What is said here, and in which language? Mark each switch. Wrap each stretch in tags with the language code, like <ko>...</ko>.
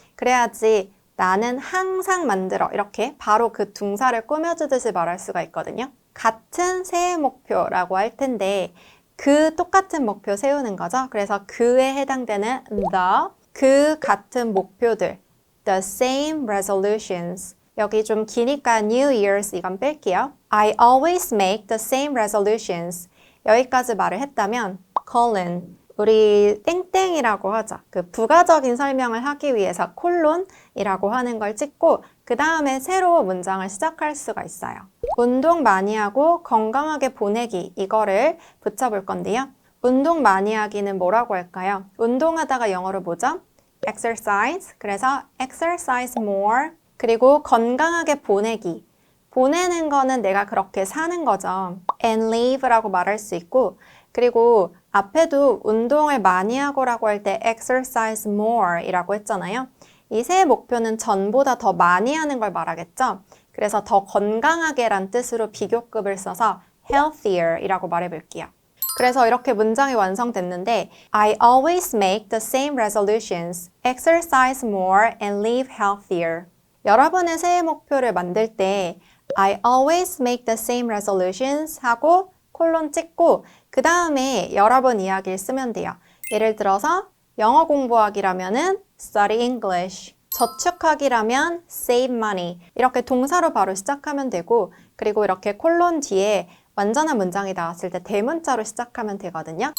<ko>그래야지 나는 항상 만들어 이렇게 바로 그 동사를 꾸며주듯이 말할 수가 있거든요. 같은 새해 목표라고 할 텐데 그 똑같은 목표 세우는 거죠. 그래서 그에 해당되는 그 같은 목표들</ko> <en>the same resolutions</en> <ko>여기 좀 기니까 New Year's 이건 뺄게요.</ko> <en>I always make the same resolutions</en> <ko>여기까지 말을 했다면 colon 우리 땡땡이라고 하죠. 그 부가적인 설명을 하기 위해서 콜론이라고 하는 걸 찍고 그 다음에 새로 문장을 시작할 수가 있어요. 운동 많이 하고 건강하게 보내기 이거를 붙여볼 건데요. 운동 많이 하기는 뭐라고 할까요? 운동하다가 영어로 뭐죠?</ko> <en>exercise. 그래서 exercise more.</en> <ko>그리고 건강하게 보내기. 보내는 거는 내가 그렇게 사는 거죠. and live라고 말할 수 있고 그리고 앞에도 운동을 많이 하고라고 할 때</ko> <en>exercise more</en> <ko>이라고 했잖아요. 이 새해 목표는 전보다 더 많이 하는 걸 말하겠죠. 그래서 더 건강하게 란 뜻으로 비교급을 써서 healthier 이라고 말해볼게요. 그래서 이렇게 문장이 완성됐는데</ko> <en>I always make the same resolutions, exercise more and live healthier.</en> <ko>여러분의 새해 목표를 만들 때</ko> <en>I always make the same resolutions</en> <ko>하고 콜론 찍고 그 다음에 여러 번 이야기를 쓰면 돼요. 예를 들어서 영어 공부하기라면은</ko> <en>study English,</en> <ko>저축하기라면</ko> <en>save money</en> <ko>이렇게 동사로 바로 시작하면 되고 그리고 이렇게 콜론 뒤에 완전한 문장이 나왔을 때 대문자로 시작하면 되거든요.</ko>